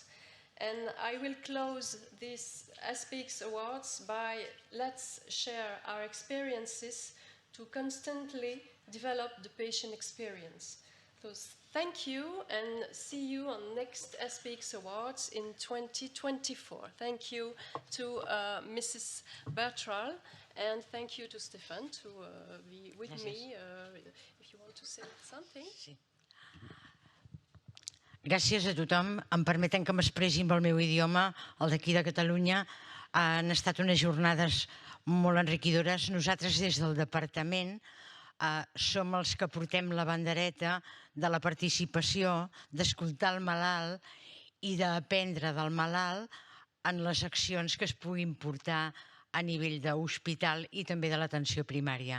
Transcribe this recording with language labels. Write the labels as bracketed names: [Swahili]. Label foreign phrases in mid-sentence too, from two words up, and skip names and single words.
[English] And I will close this SPX Awards by let's share our experiences to constantly develop the patient experience. So Thank you and see you on next SPX Awards in 2024. Thank you to Mrs. Bertral and thank you to Stefan to be with me if you want to say something. [Catalan] Sí. Gràcies a tothom. Em permeten que m'expressi amb el meu idioma, el d'aquí de Catalunya. Han estat unes jornades molt enriquidores. Nosaltres des del departament som els que portem la bandereta de la participació, d'escoltar el malalt i d'aprendre del malalt en les accions que es puguin portar a nivell d'hospital i també de l'atenció primària.